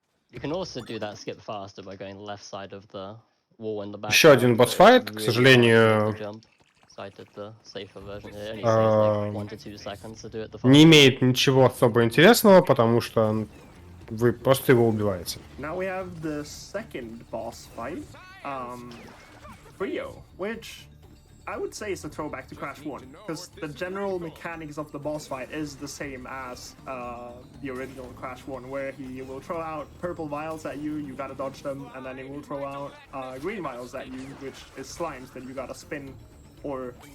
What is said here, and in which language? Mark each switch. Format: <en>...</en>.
<en>you can also do that skip faster by going left side of the wall in the back.</en> <ru>Еще один босс-файт, к сожалению, не имеет ничего особо интересного, потому что вы просто его убиваете.</ru> <en>Now we have the second boss fight, Brio, which I would say is a throwback to Crash 1, because the general mechanics of the boss fight is the same as the original Crash 1, where he will throw out purple vials at you, you gotta dodge them, and then he will throw out green vials at you, which is slimes that you gotta spin, or...</en>